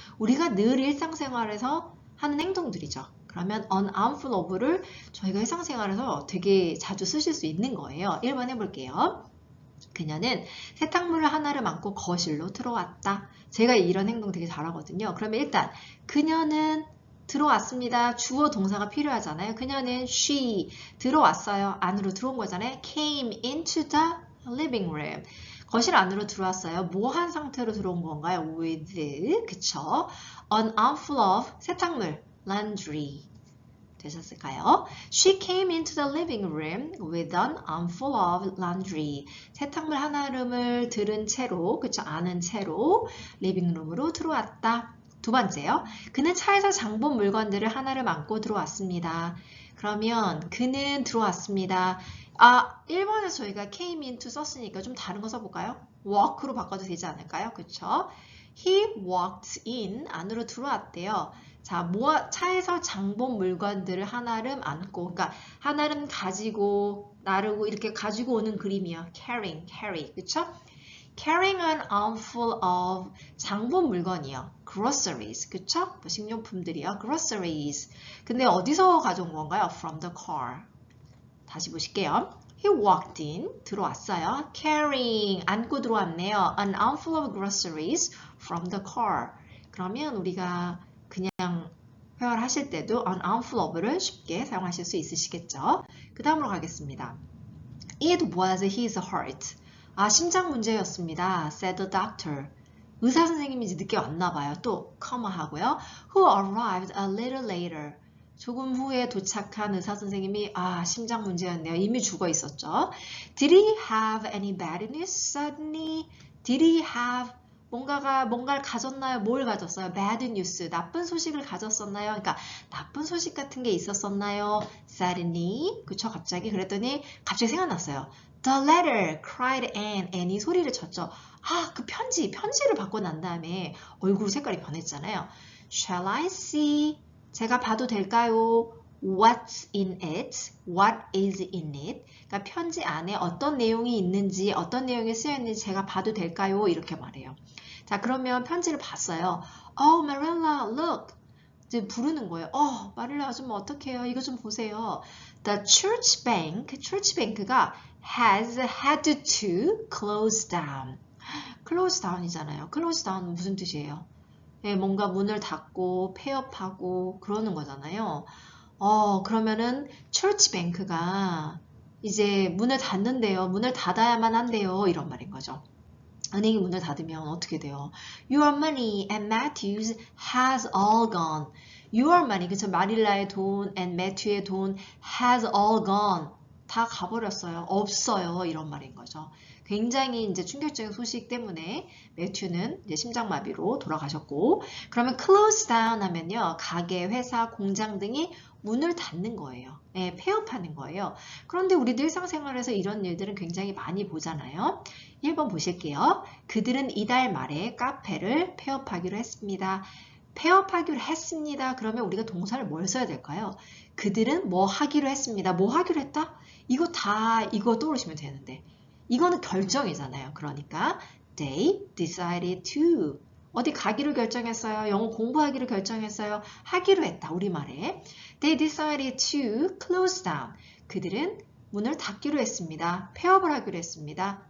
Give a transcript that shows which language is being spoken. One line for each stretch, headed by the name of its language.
Korean: 우리가 늘 일상생활에서 하는 행동들이죠. 그러면 an armful of를 저희가 일상생활에서 되게 자주 쓰실 수 있는 거예요. 1번 해볼게요. 그녀는 세탁물을 하나를 안고 거실로 들어왔다. 제가 이런 행동 되게 잘하거든요. 그러면 일단 그녀는 들어왔습니다. 주어 동사가 필요하잖아요. 그녀는 she 들어왔어요. 안으로 들어온 거잖아요.
English: came into the living room.
Korean: 거실 안으로 들어왔어요. 뭐 한 상태로 들어온 건가요? with 그쵸?
English: an armful of 세탁물 laundry.
Korean: 되셨을까요?
English: She came into the living room with an armful of laundry.
Korean: 세탁물 한아름을 들은 채로, 그쵸? 아는 채로 리빙룸으로 들어왔다. 두 번째요. 그는 차에서 장본 물건들을 하나를 안고 들어왔습니다. 그러면 그는 들어왔습니다. 1번에서 저희가 came into 썼으니까 좀 다른 거 써볼까요? walk로 바꿔도 되지 않을까요? 그쵸?
English: He walked in,
Korean: 안으로 들어왔대요. 자, 차에서 장본 물건들을 한아름 안고, 그러니까 한아름 가지고, 나르고 이렇게 가지고 오는 그림이요. carry, 그쵸?
English: Carrying an armful of 장본 물건이요.
Korean: groceries, 그쵸? 식료품들이요. groceries. 근데 어디서 가져온 건가요?
English: From the car.
Korean: 다시 보실게요.
English: He walked in,
Korean: 들어왔어요. Carrying, 안고 들어왔네요.
English: An armful of groceries from the car.
Korean: 그러면 우리가 그냥 회화하실 때도 an armful of를 쉽게 사용하실 수 있으시겠죠. 그 다음으로 가겠습니다.
English: It was his heart.
Korean: 심장 문제였습니다.
English: said the doctor.
Korean: 의사 선생님이 이제 늦게 왔나 봐요. 또 comma 하고요.
English: Who arrived a little later.
Korean: 조금 후에 도착한 의사 선생님이 심장 문제였네요. 이미 죽어 있었죠.
English: Did he have any bad news suddenly? Did he have
Korean: 뭔가를 가졌나요? 뭘 가졌어요?
English: Bad news.
Korean: 나쁜 소식을 가졌었나요? 그러니까 나쁜 소식 같은 게 있었었나요? Suddenly. 그쵸? 갑자기 그랬더니 갑자기 생각났어요.
English: The letter cried Anne.
Korean: Anne이 소리를 쳤죠. 그 편지를 받고 난 다음에 얼굴 색깔이 변했잖아요.
English: Shall I see?
Korean: 제가 봐도 될까요?
English: What's in it? What is in it?
Korean: 그러니까 편지 안에 어떤 내용이 있는지, 어떤 내용이 쓰여 있는지 제가 봐도 될까요? 이렇게 말해요. 자, 그러면 편지를 봤어요.
English: Oh, Marilla, look.
Korean: 이제 부르는 거예요. 마릴라 아줌마 어떡해요? 이거 좀 보세요.
English: The church bank가 has had to close down.
Korean: close down이잖아요. close down 무슨 뜻이에요? 네, 뭔가 문을 닫고 폐업하고 그러는 거잖아요. 그러면은 church bank가 이제 문을 닫는데요. 문을 닫아야만 한대요. 이런 말인 거죠. 은행이 문을 닫으면 어떻게 돼요?
English: Your money and Matthew's has all gone. Your money, 그쵸? 마릴라의 돈 and Matthew의 돈 has all gone.
Korean: 다 가버렸어요. 없어요. 이런 말인 거죠. 굉장히 이제 충격적인 소식 때문에 매튜는 이제 심장마비로 돌아가셨고, 그러면 close down 하면요. 가게, 회사, 공장 등이 문을 닫는 거예요. 네, 폐업하는 거예요. 그런데 우리 일상생활에서 이런 일들은 굉장히 많이 보잖아요. 1번 보실게요. 그들은 이달 말에 카페를 폐업하기로 했습니다. 폐업하기로 했습니다. 그러면 우리가 동사를 뭘 써야 될까요? 그들은 뭐 하기로 했습니다. 뭐 하기로 했다? 이거 떠오르시면 되는데. 이거는 결정이잖아요.
English: 그러니까 they decided to.
Korean: 어디 가기로 결정했어요. 영어 공부하기로 결정했어요. 하기로 했다. 우리말에.
English: They decided to close down.
Korean: 그들은 문을 닫기로 했습니다. 폐업을 하기로 했습니다.